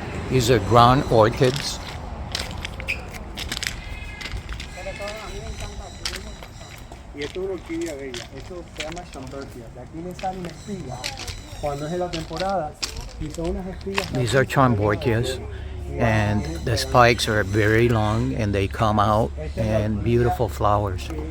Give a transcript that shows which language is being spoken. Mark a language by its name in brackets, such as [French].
[English] These are ground orchids. [Spanish] Y esto es una orquídea bella. Esto se llama Chambertia. De aquí le salen espigas cuando es de la temporada. Y son unas espigas. [English] These are chamborchias, and the spikes are very long and they come out and beautiful flowers.